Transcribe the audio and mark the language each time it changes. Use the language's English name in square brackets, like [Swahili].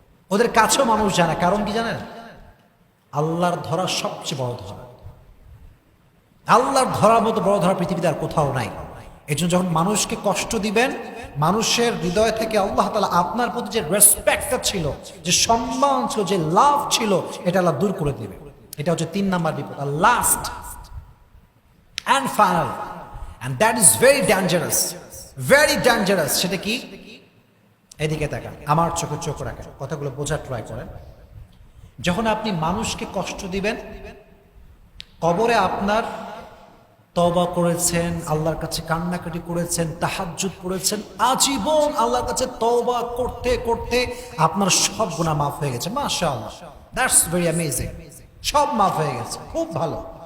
[Bangla] ওদের কাছেও মানুষ যায় না। কারণ কি জানেন? আল্লাহর ধরা সবচেয়ে বড় ধরা। আল্লাহর ধরার মতো বড় ধরা পৃথিবীতে আর কোথাও নাই। এই জন্য যখন মানুষকে কষ্ট দিবেন, মানুষের হৃদয় থেকে আল্লাহ তাআলা আপনার প্রতি যে রেসপেক্টটা ছিল, যে সম্মান ছিল, যে লাভ ছিল, এটা আল্লাহ দূর করে দিবে। এটা হচ্ছে 3 নাম্বার বিপদ। আর last [English] and final, and that is very dangerous, very dangerous। [Bangla] সেটা কি? এদিকে তাকান, আমার চোখে চোখ রাখেন, কথাগুলো বোঝার ট্রাই করেন। যখন আপনি মানুষকে কষ্ট দিবেন, কবরে আপনার তওবা করেছেন, আল্লাহর কাছে কান্নাকাটি করেছেন, তাহাজ্জুদ করেছেন, আজীবন আল্লাহর কাছে তওবা করতে করতে আপনার সব গুনাহ মাফ হয়ে গেছে, মাশাআল্লাহ, [English] that's very amazing, [Bangla] সব মাফ হয়ে গেছে, খুব ভালো।